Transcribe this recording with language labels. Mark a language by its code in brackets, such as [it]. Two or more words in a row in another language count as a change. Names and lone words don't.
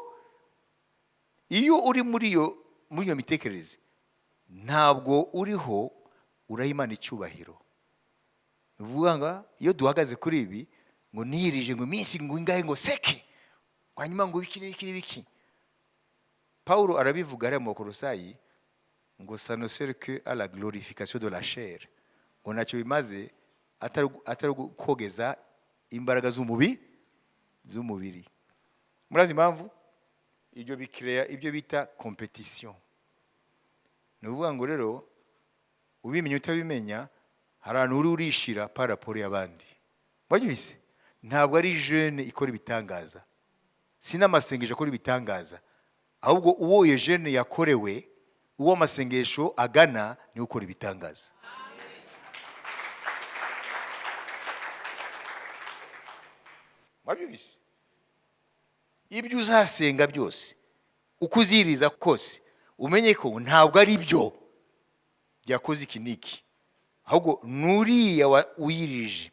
[rw] Iyo uri muri iyo mitekerereze, ntabwo uriho urayimana icyubahiro. Uvuga ngo iyo duhagaze kuri ibi ngo niyirije ngo iminsi ngo ingahe ngo seke, hanyuma ngo biki. Paulo arabivuga ari mu Bakolosayi ngo [fr] ça ne sert que à la glorification de la chair. [rw] Ngo ntacyo bimaze atari kogeza imbaraga z'umubiri. Murazi impamvu? Ibyo bikreya ibyo bita competition. Nuvuga ngo rero ubimenya utabimenya hari ahantu uri urishira [fr] par rapport [rw] y'abandi. Babyise ntabwo ari jeune ikora ibitangaza, sina amasengesho akora ibitangaza, ahubwo uwo ye jeune yakorewe, uwo amasengesho agana ni ukora ibitangaza. Babyise ibyo uzasenga byose, uko uziriza kose, umenye ko ntabwo ari byo byakoze iki niki, ahubwo nuriya uyirije.